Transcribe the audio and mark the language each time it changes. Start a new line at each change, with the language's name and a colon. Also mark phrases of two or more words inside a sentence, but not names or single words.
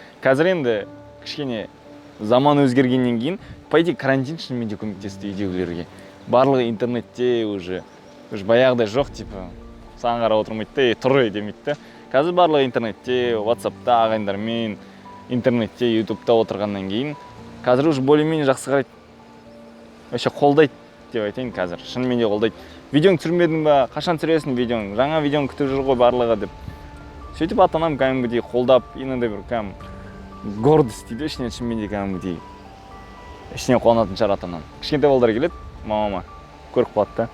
Kazakh: Қазір енді кішкене заман өзгергеннен кейін,
Russian: по идее
Kazakh: карантин шынымен де көмектесті үйдегілерге. Барлығы интернетте уже баяғыдай жоқ, типа саған қарап отырмайды да, тұр демейді да. Қазір барлығы интернетте, WhatsApp'та ағайындармен, интернетте, YouTube'та отырғаннан кейін қазір
Russian: уже более-менее
Kazakh: жақсы қарайды. Вообще қолдайды деп айтайын қазір. Шынымен де қолдайды. Видеоң түсірмедің ба? Қашан түсіресің видеоң? Жаңа видеоң күтіп жүр ғой барлығы деп. Сөйтіп ата-анам кәдімгідей қолдап, иногда бір гордость дейді, ішінен шынымен де кәдімгідей. Ішінен қуанатын шығар ата-анам. Кішкентай балдар келеді, мамама көріп қалады да.